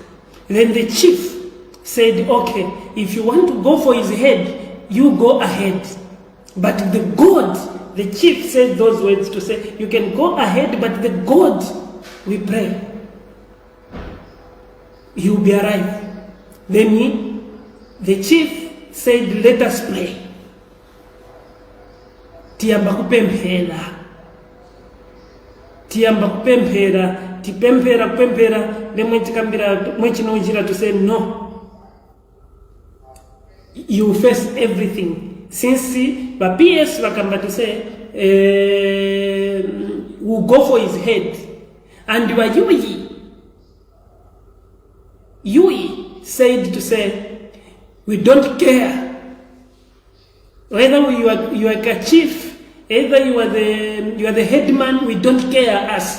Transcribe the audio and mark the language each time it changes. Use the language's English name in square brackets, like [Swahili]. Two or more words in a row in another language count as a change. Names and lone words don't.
[English] Then the chief said, okay, if you want to go for his head, you go ahead. But the God, the chief said those words to say, you can go ahead, but the God, we pray, he will be arrived. Then the chief said, let us pray. [Nyanja] Tiamba kupemphera. Tiamba kupemphera. Tipemphera, [English] then when to say, no. You face everything. Since the PS wakamba to say, we'll go for his head. And Yui said to say, we don't care whether you are a chief, either you are the headman, we don't care us.